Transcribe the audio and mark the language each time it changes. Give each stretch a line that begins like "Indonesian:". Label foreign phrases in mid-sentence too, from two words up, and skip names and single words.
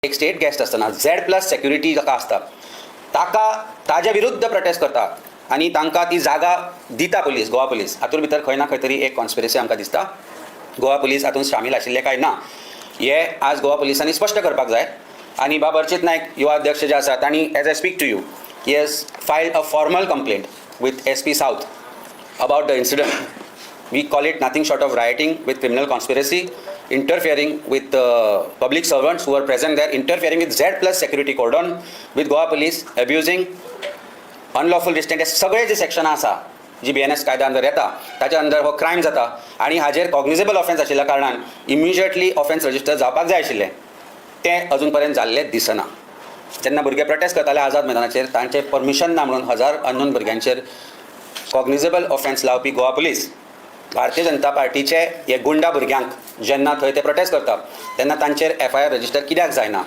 Konkani: एक स्टेट गेस्ट असताना Z+ सेक्युरिटी जाका असता ताज्या विरुद्ध प्रोटेस्ट करता आणि तांकां ती जागा दिता पुलीस, गोवा पुलीस. हातूंत भितर खंय ना खंय तरी एक कॉन्स्पिरसी आमकां दिसता. गोवा पुलीस हातूंत शामील आशिल्ले काय ना हे आज गोवा पुलिसांनी स्पश्ट करपाक जाय. आणि बाब
English: अर्चित नायक
Konkani: युवा अध्यक्ष जे आसा तांणी
English: as I speak to you he has filed a formal complaint with SP South about the incident. We call it nothing short of rioting with criminal conspiracy, interfering with public servants who are present there, interfering with Z+ security cordon, with Goa police, abusing, unlawful restraint.
Konkani: सगळे जे सेक्शन आसा जी BNS कायदा अंदर येता ताच्या अंदर हो क्रायम जाता आणि हाजेर
English: cognizable offence
Konkani: आशिल्ल्या कारणान
English: immediately offence register
Konkani: जावपाक जाय आशिल्लें तें अजून पर्यंत जाल्लें दिसना. जेन्ना भुरगे प्रोटेस्ट करताले आझाद मैदानाचेर तांचें परमिशन ना म्हणून 1000 अननोन भुरग्यांचेर
English: cognizable offence
Konkani: लावपी गोवा पुलीस भारतीय जनता पार्टीचे हे गुंडा भुरग्यांक जेन्ना थंय ते प्रोटेस्ट करता तेन्ना तांचेर
English: FIR register
Konkani: कित्याक जायना?